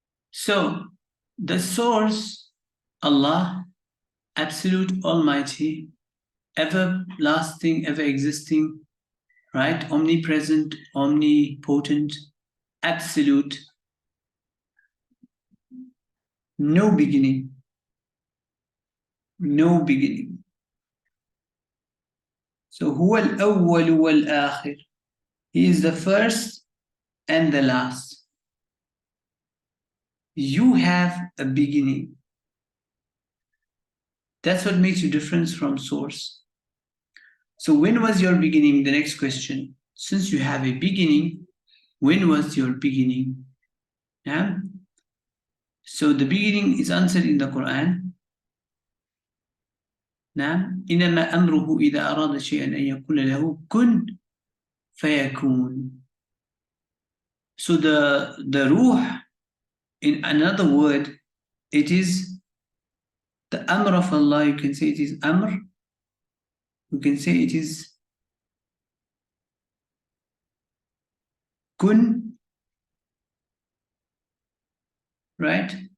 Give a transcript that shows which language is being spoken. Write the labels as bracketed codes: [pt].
[en] So the source, Allah, absolute, almighty, everlasting, ever existing, right? Omnipresent, omnipotent, absolute, no beginning. No beginning. [ar] So هو الأول والآخر. [en] He is the first and the last. You have a beginning. That's what makes you different from source. So when was your beginning? The next question. Since you have a beginning, when was your beginning? Yeah? So the beginning is answered in the Quran. [ar] نعم إنما أمره إذا أراد شيئا أن يقول له كن فيكون. [en] So the ruh, in another word, it is the amr of Allah. You can say it is amr. You can say it is kun, right?